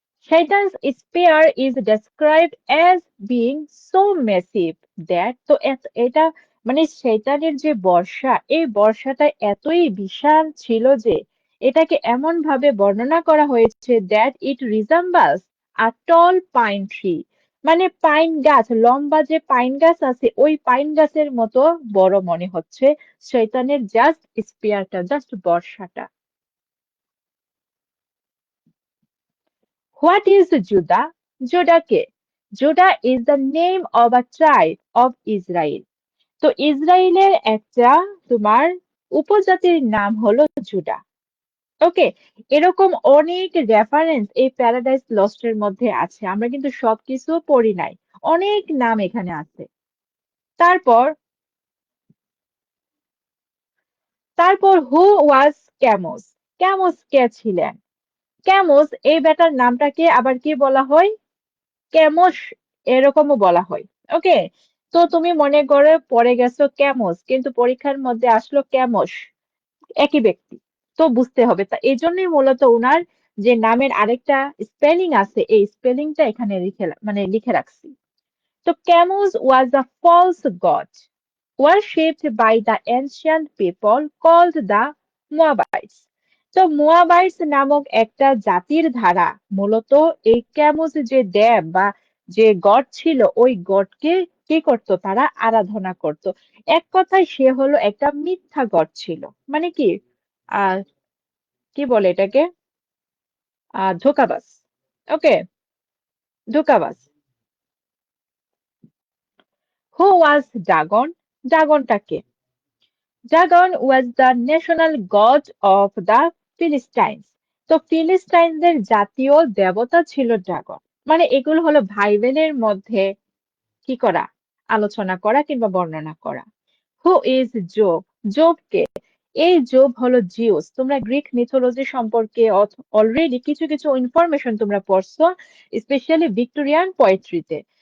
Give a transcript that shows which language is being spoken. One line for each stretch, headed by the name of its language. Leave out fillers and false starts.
English: Shaitan's spear is described as being so massive that,
Bangla: তো এটা মানে শয়তানের যে বর্ষা, এই বর্ষাটা এতই বিশাল ছিল যে এটাকে এমন ভাবে বর্ণনা করা হয়েছে
English: that it resembles a tall pine tree,
Bangla: মানে পাইন গাছ, লম্বা যে পাইন গাছ আছে ওই পাইন গাছের মতো বড় মনে হচ্ছে শয়তানের just স্পিয়ারটা, just বর্ষাটা।
English: What is Judah?
Bangla: Judah K?
English: Judah is the name of a tribe of Israel.
Bangla: তো ইসরায়েলের একটা তোমার উপজাতির নাম হলো জুডা। ওকে, এরকম অনেক রেফারেন্স এই প্যারাডাইস লস্টের মধ্যে আছে, আমরা কিন্তু সবকিছু পড়ি নাই, অনেক নাম এখানে আছে।
English: তারপর তারপর who was Chemosh?
Bangla: ক্যামোস কে ছিলেন? ক্যামোস এই বেটার নামটাকে আবার কি বলা হয়? ক্যামোস এরকমও বলা হয়। ওকে, তো তুমি মনে করে পড়ে গেছো ক্যামোস, কিন্তু পরীক্ষার মধ্যে আসলো ক্যামোস, একই ব্যক্তি। তো বুঝতে হবে, তা এই জন্যই মূলত ওনার যে নামের আরেকটা স্পেলিং আছে, এই স্পেলিংটা এখানে লিখে রাখছি।
English: তো Chemosh was a false god worshipped by the ancient people called the Moabites.
Bangla: তো মোয়াবাইটস নামক একটা জাতির ধারা মূলত এই ক্যামুস যে দেব বা যে গড ছিল, ওই গডকে কি করত, তারা আরাধনা করত। এক কথায় সে হলো একটা মিথ্যা গড ছিল। মানে কি, আহ কি বলে এটাকে, ধোঁকাবাজ। ওকে, ধোঁকাবাজ।
English: Who was Dagon? ড্রাগনটাকে, Dagon was the national god of the Philistines.
Bangla: তো ফিলিস্টাইনদের জাতীয় দেবতা ছিল ড্রাগন। মানে এগুলো হলো ভাই বোনের মধ্যে কি করা, আলোচনা করা কিংবা বর্ণনা করা।
English: Who is Job?
Bangla: জোব কে? এই জোব হলো জিউস। তোমরা গ্রিক মিথোলজি সম্পর্কে অলরেডি কিছু কিছু ইনফরমেশন তোমরা পড়ছো, স্পেশালি ভিক্টোরিয়ান পোয়েট্রিতে।